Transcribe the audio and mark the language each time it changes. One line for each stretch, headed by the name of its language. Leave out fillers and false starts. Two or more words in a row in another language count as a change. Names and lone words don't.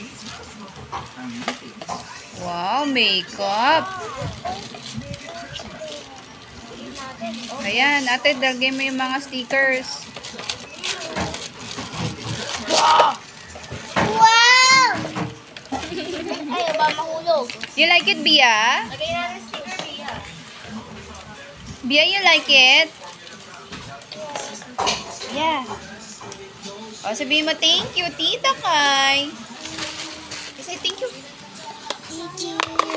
English: Wow, makeup.
Filipino: Ayan, ate, dagay mo yung mga stickers. Wow! Ay, ba mahulog?
English: You like it, Bia?
Filipino: Lagay natin sticker, Bia.
English: Bia, you like it? Yeah.
Filipino: O, sabihin mo,
English: thank you, Tita Kai. Say thank you. Thank you.